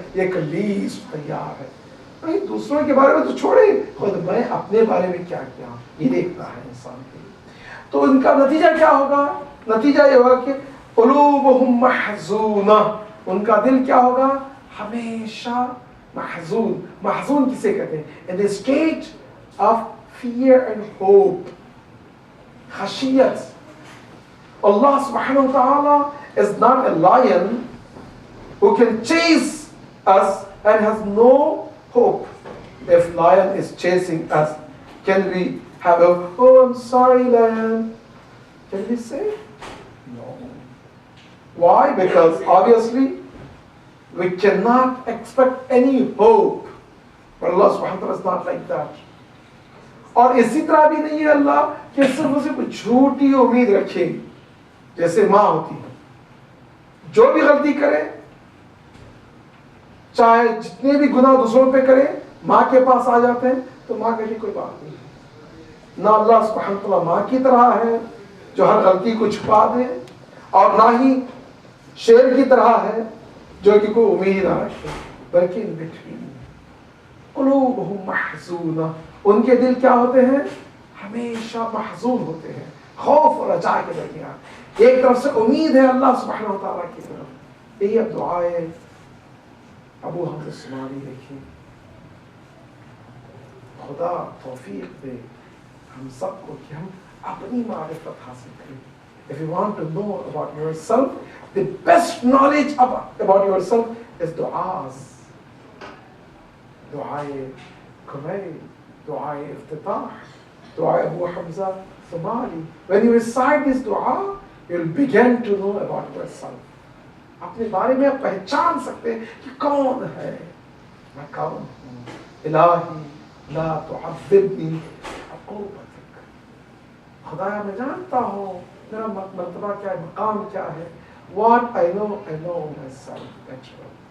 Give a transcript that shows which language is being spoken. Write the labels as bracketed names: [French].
[Urdu] یہ ایک لیسٹ تیار ہے. نہیں, دوسروں کے بارے میں تو چھوڑے, خود میں اپنے بارے میں کیا کیا یہ دیکھتا ہے انسان کے لیے. تو ان کا نتیجہ کیا ہوگا؟ نتیجہ یہ ہوگا کہ [Arabic] قلوبہم محزونہ, [Urdu] ان کا دل کیا ہوگا؟ ہمیشہ محزون. محزون کسے کہتے ہیں؟ [English] in the state of fear and hope, خشیت. Allah subhanahu wa ta'ala is not a lion who can chase us and has no hope. If lion is chasing us, can we have a, oh, I'm sorry, lion? Can we say? No. Why? Because obviously we cannot expect any hope. But Allah subhanahu wa ta'ala is not like that. [Urdu] اور اسی طرح بھی نہیں ہے اللہ کہ صرف اسے کوئی جھوٹی امید رکھے جیسے ماں ہوتی ہے. جو بھی غلطی کرے, چاہے جتنے بھی گناہ دوسروں پہ کرے, ماں کے پاس آ جاتے ہیں تو ماں کہتی کوئی بات نہیں. نہ اللہ سبحانہ وتعالی ماں کی طرح ہے جو ہر غلطی کو چھپا دے, اور نہ ہی شیر کی طرح ہے جو کہ کوئی امید نہ رکھے, بلکہ [English] In between. [Arabic] قلوبہم محزونہ, [Urdu] ان کے دل کیا ہوتے ہیں؟ ہمیشہ محزون ہوتے ہیں, خوف اور رجا کے درمیان. ایک طرف سے امید ہے اللہ سبحانہ و تعالیٰ کی طرف. یہی اب دعائے ابو حمد السمانی دیکھیں. خدا توفیق دے ہم سب کو کہ ہم اپنی معرفت حاصل کریں. [English] If you want to know about yourself, the best knowledge about yourself is du'as. [Urdu] دعائے قبیل, دعائے افتتاح, دعائے ابو حمزہ ثماری. [English] When you recite this dua, you'll begin to know about yourself. [Urdu] اپنے بارے میں آپ پہچان سکتے ہیں کہ کون ہے, میں کون ہوں. [Arabic] الہی لا تعذبنی عقوبتک, [Urdu] خدایا میں جانتا ہوں میرا مرتبہ کیا ہے, مقام کیا ہے. [English] What I know myself better.